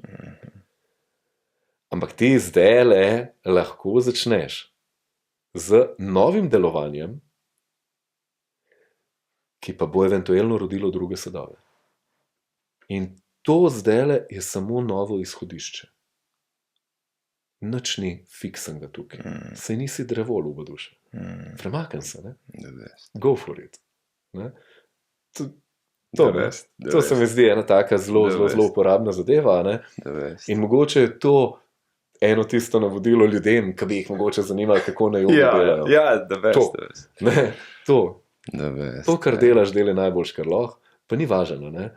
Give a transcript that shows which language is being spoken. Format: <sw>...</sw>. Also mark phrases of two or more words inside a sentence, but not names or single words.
<sl>Ampak ti zdaj lahko začneš z novim delovanjem, ki pa bo eventualno rodilo druge sadove. In to zdaj je samo novo izhodišče. Nič ni fiksnega tukaj. Saj nisi drevo, ljubo duše. Premakni se, ne?</sl> <en>Go for it.</en> <sl>Ne? To se mi zdi ena taka zelo uporabna zadeva. Ne? In mogoče je to eno tisto navodilo ljudem, ki bi jih mogoče zanimalo, kako naj delajo. To, kar delaš, deli najboljš, kar lahko, pa ni važno.</sl>